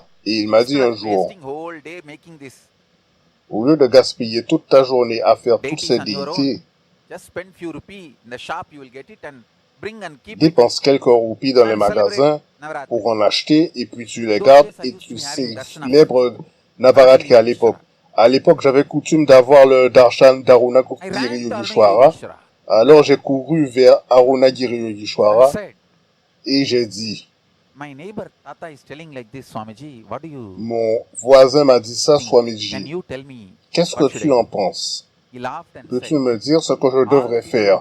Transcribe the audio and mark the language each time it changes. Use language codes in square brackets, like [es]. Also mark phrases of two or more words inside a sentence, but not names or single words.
[fr] Et il m'a dit un jour, au lieu de gaspiller toute ta journée à faire toutes ces déités, dépense quelques roupies dans les magasins pour en acheter et puis tu les gardes et tu célèbres Navaratri à l'époque. À l'époque, j'avais coutume d'avoir le darshan d'Arunagiri Yogeshwara. Alors j'ai couru vers Arunagiri Yogeshwara et j'ai dit, mon voisin m'a dit ça, Swamiji. Qu'est-ce que tu en penses? Peux-tu me dire ce que je devrais faire?